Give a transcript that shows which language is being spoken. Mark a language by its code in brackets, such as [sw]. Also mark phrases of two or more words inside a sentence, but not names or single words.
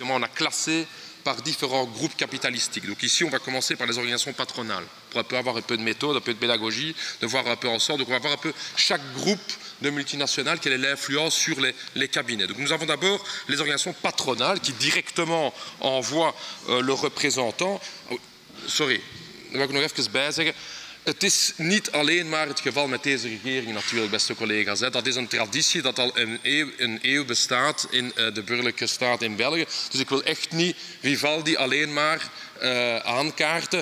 [fr] On a classé par différents groupes capitalistiques. Donc ici, on va commencer par les organisations patronales, pour un peu avoir un peu de méthode, un peu de pédagogie, de voir un peu ensemble. Donc on va voir un peu chaque groupe de multinationales, quelle est l'influence sur les cabinets. Donc nous avons d'abord les organisations patronales qui directement envoient leurs représentants. [nl] Sorry, daar wil ik nog even bij zeggen. Het is niet alleen maar het geval met deze regering natuurlijk, beste collega's. Dat is een traditie dat al een eeuw bestaat in de burgerlijke staat in België. Dus ik wil echt niet Vivaldi alleen maar aankaarten.